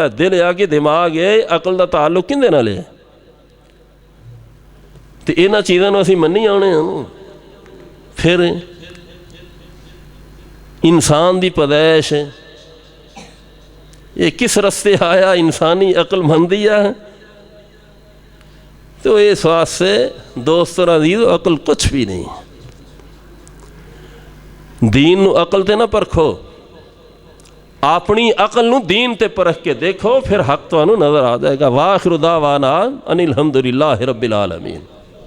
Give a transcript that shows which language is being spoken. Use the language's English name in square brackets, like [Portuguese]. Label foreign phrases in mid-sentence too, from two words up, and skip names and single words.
[Punjabi] ਦਿਲ ਆ ਕਿ ਦਿਮਾਗ ਹੈ, ਅਕਲ ਦਾ ਤਾਲੁਕ ਕਿਹਦੇ ਨਾਲ ਹੈ? ਤੇ ਇਹਨਾਂ ਚੀਜ਼ਾਂ ਨੂੰ ਅਸੀਂ ਮੰਨੀ ਆਉਣੇ ਹਾਂ। ਫਿਰ ਇਨਸਾਨ ਦੀ ਪੈਦਾਇਸ਼ ਇਹ ਕਿਸ ਰਸਤੇ ਆਇਆ, ਇਨਸਾਨੀ ਅਕਲ ਮੰਨਦੀ ਆ। [Urdu] تو اس واسطے دوستوں عزیز عقل کچھ بھی نہیں. [Punjabi] ਦੀਨ ਨੂੰ ਅਕਲ ਤੇ ਨਾ ਪਰਖੋ, ਆਪਣੀ ਅਕਲ ਨੂੰ ਦੀਨ ਤੇ ਪਰਖ ਕੇ ਦੇਖੋ, ਫਿਰ ਹੱਕ ਤੁਹਾਨੂੰ ਨਜ਼ਰ ਆ ਜਾਏਗਾ। [Arabic] وآخر دعوانا أن الحمد لله رب العالمين.